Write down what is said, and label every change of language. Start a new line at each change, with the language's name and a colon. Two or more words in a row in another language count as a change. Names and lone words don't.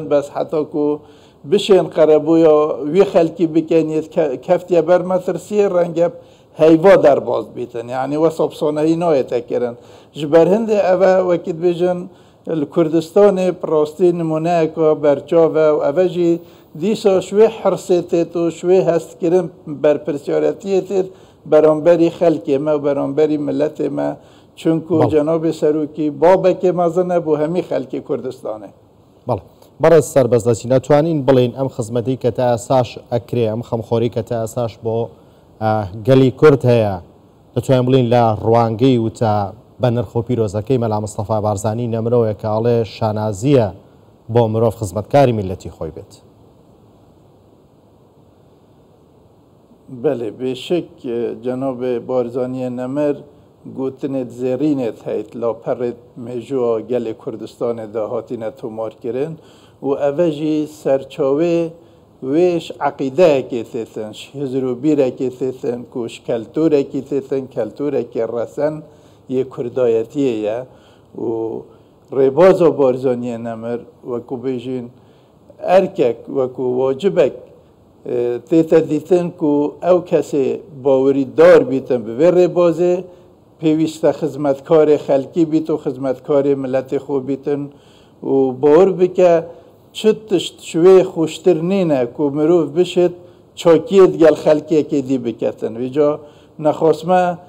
Kurdish: bes heta ku bişên qerebûya wî xelkî bikin yê keftiye ber metirsiyê rengê heyva derbas bîtin yanî wesa pisonehî nayê tekirin ji ber hindê ev e wekî dibêjin li Kurdistanê bi rastî nimuneyeka berçav e û ev jî dîsa ji wê hirsê têt û ji wê hestkirin berpirsyaretiyê têt beramberî xelkê me û beramberî milletê me çunku cenabê Serokî babekê mezin e bû hemî xelkê Kurdistanê
Central Kurdish: بەڕێز سەربەست ناتوانین بڵین ئەم خزمەتی کە تا ئاساش ئەکرێ ئەم خەمخۆری کە تا ئاساش بۆ گەلی کورد هەیە دەتوانین بڵین لە ڕوانگەی وتە بە نرخ و پیرۆزەکەی مەلا مستەفا بارزانی نەمرەوەیە کە ئاڵێ شانازیە بۆ مرۆڤ خزمەتکاری میلەتی خۆی بێت
Kurdish: بەێ بێشک جەنابێ بارزانیە نەمر گوتنێت زێرینێت هەیت لاپەڕێت مێژووە gelê Kurdistanê da hatîne tomarkirin û ev jî serçavê wê ji eqîdeyekê têtin ji hizr û bîrekê têtin ku ji keltûrekî têtin keltûrekê resen yê kurdayetiyê ye û rêbaza Barzaniyê Nemir wekû bêjin erkek wekû wacibek tête dîtin ku ew kesê bawerîdar bîtin bi vê rêbazê pêwîste xizmetkarê xelkî bît û xizmetkarê milletê xwe bîtin û bawer bike çi tişt ji wê xweştir nîne ku mirov bişit çakiyê digel xelkekê dî biketin vîca nexwasme